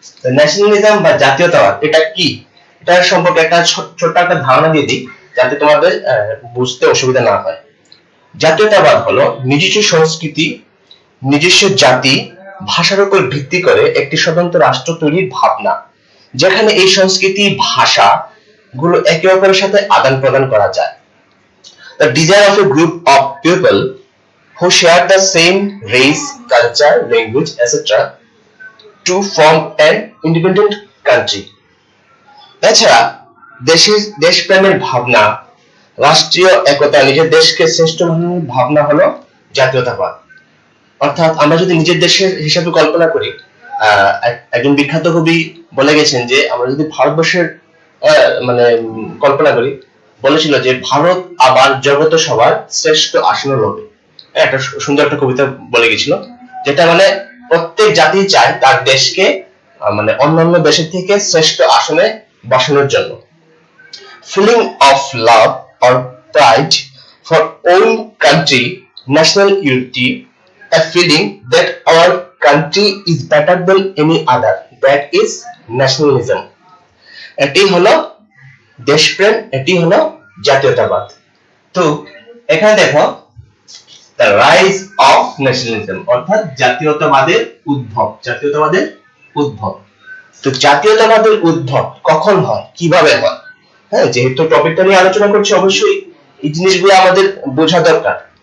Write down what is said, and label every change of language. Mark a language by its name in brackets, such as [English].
[Bangla] তো ন্যাশনালিজম বা জাতীয়তাবাদ এটা কি, এটার সম্পর্কে একটা ছোট্ট একটা ধারণা দিয়ে দিই, যাতে তোমাদের বুঝতে অসুবিধা না হয়। জাতীয়তাবাদ হলো নিজস্ব সংস্কৃতি, নিজস্ব জাতি, ভাষার উপর ভিত্তি করে একটি স্বতন্ত্র রাষ্ট্র তৈরির ভাবনা, যেখানে এই সংস্কৃতি ভাষা গুলো একে অপরের সাথে আদান প্রদান করা যায়। [English] The desire of a group of people who share the same race, culture, language, etc. to form an independent country. [Bangla] এছাড়া দেশপ্রেমের ভাবনা, রাষ্ট্রীয় একতা, নিজের দেশকে শ্রেষ্ঠ মানের ভাবনা হলো জাতীয়তাবাদ। অর্থাৎ আমরা যদি নিজের দেশের হিসাবে কল্পনা করি, একজন বিখ্যাত কবি বলে গেছেন যে আমরা যদি ভারতবর্ষের মানে কল্পনা করি, বলেছিল যে ভারত আবার জগত সবার শ্রেষ্ঠ আসন হবে। একটা সুন্দর একটা কবিতা বলে গেছিল, যেটা মানে প্রত্যেক জাতি চায় তার দেশকে মানে অন্যান্য দেশের থেকে শ্রেষ্ঠ আসনে বসানোর জন্য। [English] Feeling of love or pride for own country, national unity, a feeling that our country is better than any other, that is nationalism. [Bangla] এটি হলো দেশপ্রেম, এটি হলো জাতীয়তাবাদ। তো এখানে দেখো, [English] the rise of nationalism [Bangla] অর্থাৎ জাতীয়তাবাদের উদ্ভব, জাতীয়তাবাদের উদ্ভব। তো জাতীয়তাবাদের উদ্ভব কখন হয়, কিভাবে হয়? হ্যাঁ, যেহেতু টপিকটা নিয়ে আলোচনা করছি, অবশ্যই এই জিনিসগুলো আমাদের বোঝা দরকার।